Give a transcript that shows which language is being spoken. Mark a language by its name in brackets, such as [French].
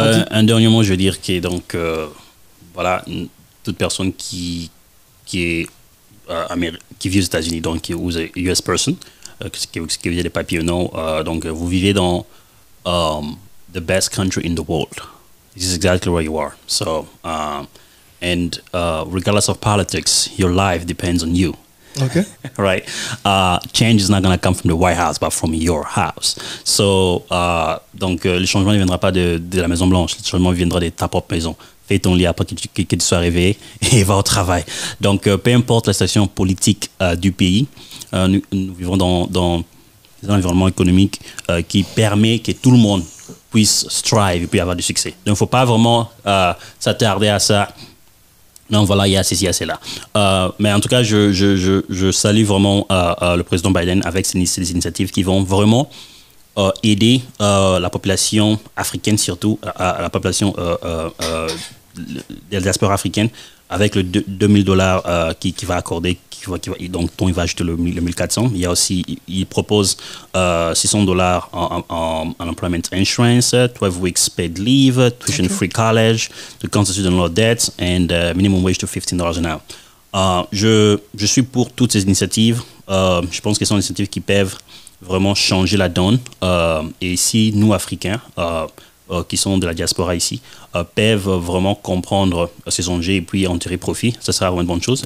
[French] un dernier mot, je veux dire que donc voilà, toute personne qui vit aux États-Unis, donc [English] who's a US person, [French] qui vit des papiers ou non, donc vous vivez dans [English] the best country in the world. This is exactly where you are. So, and regardless of politics, your life depends on you. Okay. Right? Change is not going to come from the White House, but from your house. [French] So, donc, le changement ne viendra pas de la Maison Blanche. Le changement viendra de ta propre maison. fais ton lit après que tu sois réveillé et va au travail. Donc, peu importe la situation politique du pays, nous vivons dans un environnement économique qui permet que tout le monde puisse strive et puis avoir du succès. Donc, il ne faut pas vraiment s'attarder à ça. Non, voilà, il y a ceci, il y a cela. Mais en tout cas, je salue vraiment le président Biden avec ces initiatives qui vont vraiment aider la population africaine, surtout la population de la diaspora africaine, avec le $2000 qui va accorder, donc dont il va ajouter le 1400. Il y a aussi, il propose $600 en [English] employment insurance, 12 weeks paid leave, tuition free college, to cancel student loan debts, and minimum wage to $15 an hour. [French] Je suis pour toutes ces initiatives. Je pense que ce sont des initiatives qui peuvent vraiment changer la donne. Et si nous, Africains, qui sont de la diaspora ici, peuvent vraiment comprendre ces enjeux et puis en tirer profit, ça sera vraiment une bonne chose.